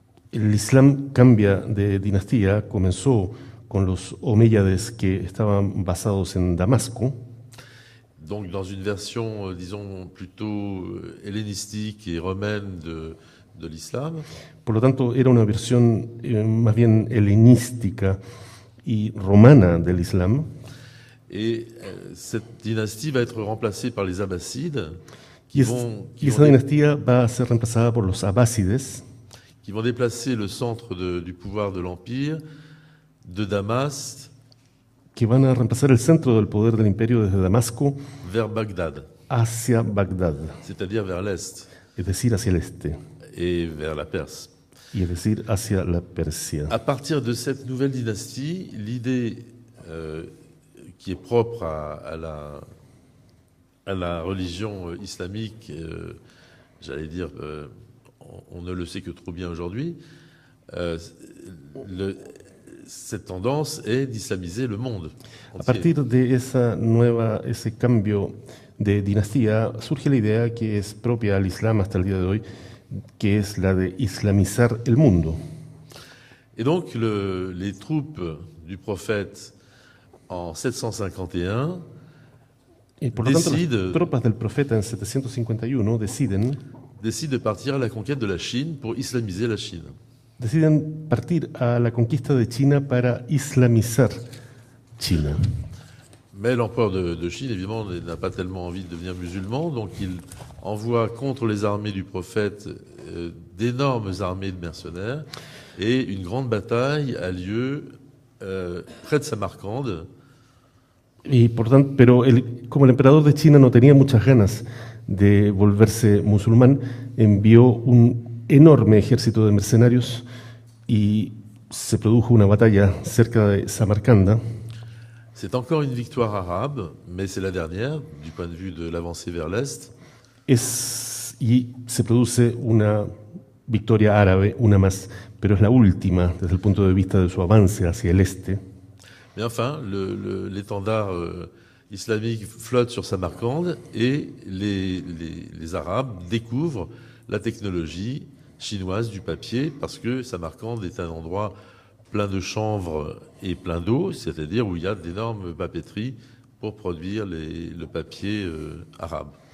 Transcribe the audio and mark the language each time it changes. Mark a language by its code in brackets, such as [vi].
[es] El Islam cambia de dinastía, comenzó con los Omeyyades que estaban basados en Damasco. [fr] Donc dans une version, disons, plutôt hellénistique et romaine de l'islam. [es] Por lo tanto, era una versión más bien helenística y romana del Islam. [fr] Et cette dynastie va être remplacée par les Abbassides. [es] Esa dinastía va a ser reemplazada por los Abásides, [fr] qui vont déplacer le centre du pouvoir de l'Empire de Damas, [es] que van a reemplazar el centro del poder del imperio desde Damasco [fr] vers Bagdad, [es] hacia Bagdad, [fr] c'est-à-dire vers l'Est, [es] es decir, hacia el este, [fr] et vers la Perse. [es] y es decir, hacia la Persia. [fr] À partir de cette nouvelle dynastie, l'idée qui est propre à la religion islamique, j'allais dire, on ne le sait que trop bien aujourd'hui, cette tendance est d'islamiser le monde entier. [es] A partir de ese cambio de dinastía, surge la idea que es propia al Islam hasta el día de hoy, que es la de islamizar el mundo. [fr] Et donc les troupes du prophète en 751 [es] Y por lo tanto, las tropas del profeta en 751 deciden [fr] de partir à la conquête de la Chine pour islamiser la Chine. [es] Deciden partir a la conquista de China para islamizar China. [fr] Mais l'empereur de Chine, évidemment, n'a pas tellement envie de devenir musulman, donc il envoie contre les armées du prophète d'énormes armées de mercenaires, et une grande bataille a lieu près de Samarcande. [es] Y por tanto, pero como el emperador de China no tenía muchas ganas de volverse musulmán, envió un enorme ejército de mercenarios y se produjo una batalla cerca de Samarcanda. [fr] C'est encore une victoire arabe, mais c'est la dernière du point de vue de l'avancée vers l'Est. [es] Y se produce una victoria árabe, una más, pero es la última desde el punto de vista de su avance hacia el este. [fr] Mais enfin, l'étendard islamique flotte sur Samarcande et les Arabes découvrent la technologie chinoise du papier parce que Samarcande est un endroit plein de chanvre et plein d'eau, c'est-à-dire où il y a d'énormes papeteries pour produire le papier arabe.